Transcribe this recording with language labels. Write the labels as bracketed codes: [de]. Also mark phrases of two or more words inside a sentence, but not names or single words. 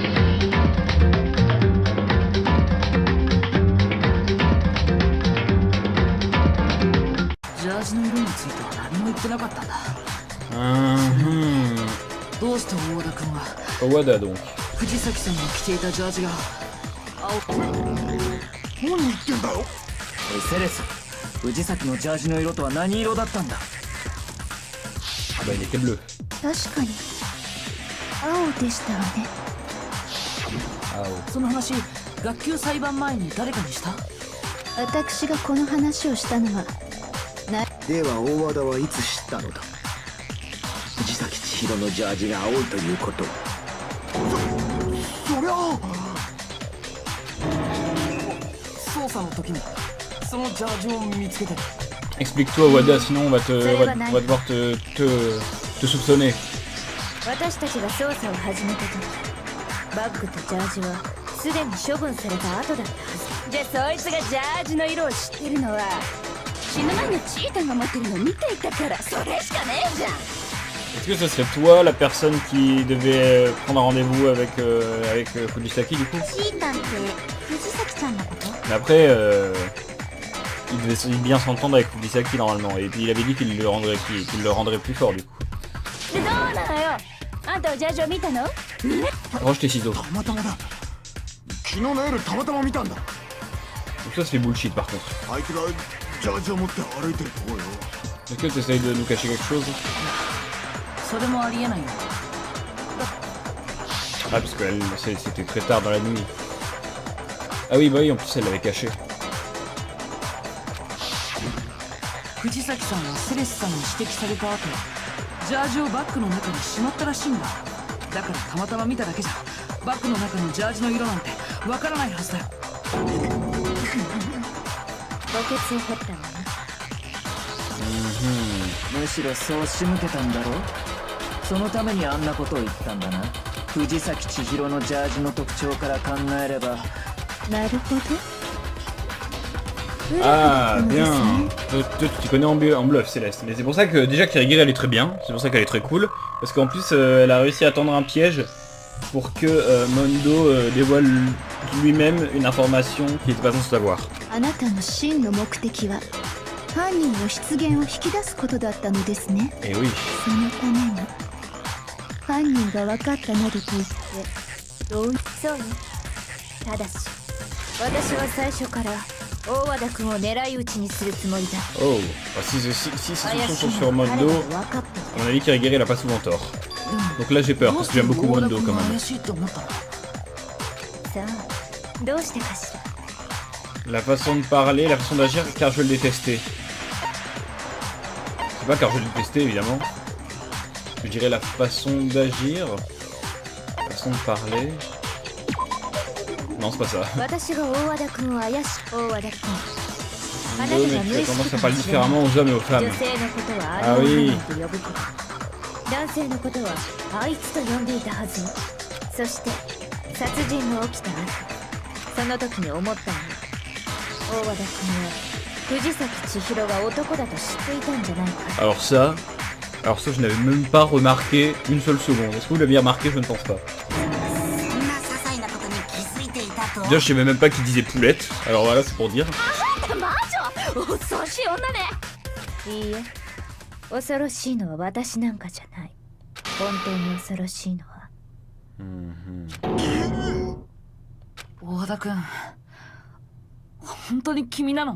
[ja] ジャージの色については何も言ってなかったんだ。どうして大田君は [fr] Wada donc. [ja] 藤崎さんが着ていたジャージが青。何言ってんだよ。おいセレス、藤崎のジャージの色とは何色だったんだ。 [fr] Ah bah il était bleu. [ja] 確かに青でしたわね。 Ah oh. その話、学級裁判前に誰かにした？私がこの話をしたのはでは大和田はいつ知ったのだ。藤崎千尋のジャージが青いということを。そりゃ捜査の時にそのジャージを見つけて。 [fr] Explique-toi Wada, sinon on va devoir te soupçonner. [ja] 私たちが捜査を始めた時、バッグとジャージはすでに処分された後だったはず。じゃあそいつがジャージの色を知ってるのは死ぬ前のチータが持ってるの見ていたから、それしかねえじゃん。 [fr] Est-ce que ce serait toi la personne qui devait prendre un rendez-vous avec Fujisaki du coup? [ja] チータって藤崎ちゃんのこと？ [fr] Mais après, il devait bien s'entendre avec Fujisaki normalement, et puis il avait dit qu'il le rendrait plus fort du coup. [ja] でどうなのよ。あんたはジャージを見たの [fr] Range tes ciseaux. [ja] たまたまだ。昨日の夜たまたま見たんだ。 [fr] Donc ça c'est bullshit par contre. [ja] あいつがジャージを持って歩いてるとこよ。 [fr] Est-ce que tu essayes de nous cacher quelque chose? [ja] それもありえないよ。 [fr] Ah parce que c'était très tard dans la nuit. Ah oui bah oui en plus elle l'avait caché. [ja] 藤崎さんはセレスさんに指摘された後、ジャージをバッグの中にしまったらしいんだ。だからたまたま見ただけじゃバッグの中のジャージの色なんてわからないはずだよ。墓穴を掘ったのね。むしろそう仕向けたんだろう。そのためにあんなことを言ったんだな。藤崎千尋のジャージの特徴から考えれば。なるほど。 [fr] Ah bien. Toi, tu connais en bluff Céleste. Mais c'est pour ça que déjà Kirigiri elle est très bien. C'est pour ça qu'elle est très cool. Parce qu'en plus elle a réussi à tendre un piège pour que Mondo dévoile lui-même une information qu'il n'était pas censé savoir. [ja] あなたの真の目的は犯人の出現を引き出すことだったのですね。 [fr] Et oui. [ja] そのために犯人が分かったなどと言ってそうよ。ただし私は最初から大和田君を狙い撃ちにするつもりだ。 Oh. [fr] Bah, si ces soupçons sont sur Mondo, à mon avis Kirigiri elle a pas souvent tort. Donc là j'ai peur parce que j'aime beaucoup Mondo quand même. さ [ja] あどうしてかしら。 [fr] La façon de parler, la façon d'agir, car je le détestais. C'est pas car je le détestais évidemment. Je dirais la façon d'agir, la façon de parler. Non, c'est pas ça. [ja] 私が大和田君を怪し大和田君。 [fr] Mondo, mais tu as tendance à parler différemment aux hommes et aux femmes. [ja] 女性のことはあありのままと呼ぶこと。男性のことはあいつと呼んでいたはずよ。そして殺人が起きた後、その時に思ったの。大和田君は藤崎千尋が男だと知っていたんじゃないか。 [fr] Alors ça je n'avais même pas remarqué une seule seconde. Est-ce que vous l'aviez remarqué? Je ne pense pas. Déjà je savais même pas qu'il disait poulette. Alors voilà, c'est pour dire. [ja] 恐ろしい女ね。いいえ、恐ろしいのは私なんかじゃない。本当に恐ろしいのは大和田君、本当に君なの？